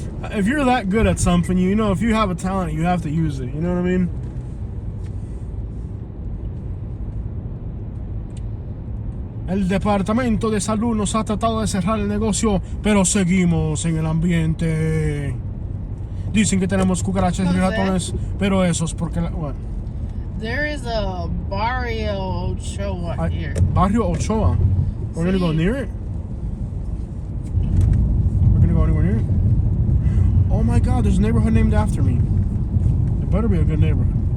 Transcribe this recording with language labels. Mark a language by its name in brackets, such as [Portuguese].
[English] If you're that good at something, you know, if you have a talent, you have to use it. You know what I mean? [Spanish] El departamento de salud nos ha tratado de cerrar el negocio, pero seguimos en el ambiente. Dicen que tenemos cucarachas y ratones, pero eso es porque... Bueno. [English] There is a Barrio Ochoa here. Barrio Ochoa. We're gonna go See? near it? We're gonna go anywhere near it? Oh my god, there's a neighborhood named after me. It better be a good neighborhood.